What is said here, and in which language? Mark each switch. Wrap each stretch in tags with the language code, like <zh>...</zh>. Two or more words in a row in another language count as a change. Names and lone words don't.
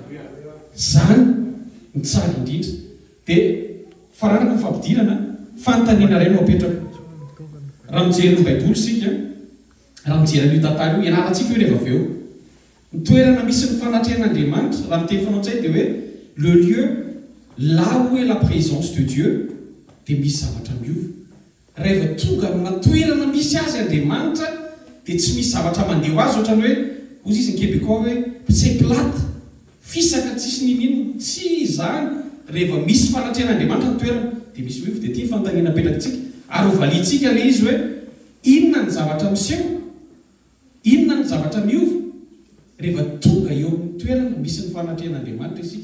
<mg>Zany ny tsara indrindra. Dia faranako ny fampidirana fanontaniana iray no apetraka. Raha mijery ny Baiboly isika raha mijery an'io tantara io ianarantsika io rehefa avy eo. Ny toerana misy ny fanatrehan'Andriamanitra raha miteny fanaontsay dia hoe</mg> <fr>le lieu là où est la présence de Dieu</fr> <mg>dia misy zavatra miova. Rehefa tonga amina toerana misy azy Andriamanitra dia tsy misy zavatra mandeha ho azy ohatrany hoe ozy izy ny Québécois hoe</mg> <fr>c'est plate</fr> <mg>fisaka tsisy ninino tsy izany. Rehefa misy fanatrehan'Andriamanitra ny toerana dia misy miova. Dia tia fanontaniana apetrakantsika ary ho valitsika le izy hoe inona ny zavatra miseho inona ny zavatra miova rehefa tonga eo amin'ny toerana misy ny fanatrehan'Andriamanitra isika.</mg>